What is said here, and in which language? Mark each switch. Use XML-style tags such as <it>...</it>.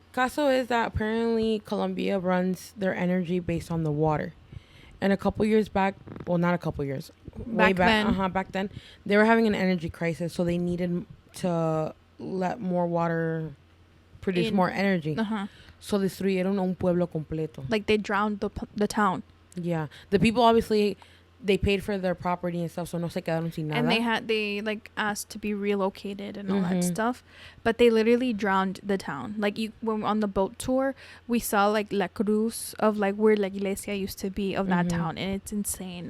<es>Caso</es> <en>is that apparently Colombia runs their energy based on the water. And a couple years back, well, not a couple years, back then, they were having an energy crisis, so they needed to let more water produce more energy.</en> <es>So destruyeron un pueblo completo.</es> <en>Like they drowned the town. Yeah, the people obviously, they paid for their property and stuff, so</en> <es>no se quedaron sin nada.</es> <en>And they like asked to be relocated and all that stuff, but they literally drowned the town. Like when on the boat tour, we saw like</en> <es>La Cruz</es> <en>of like where</en> <es>La Iglesia</es> <en>used to be of that town, and it's insane.</en>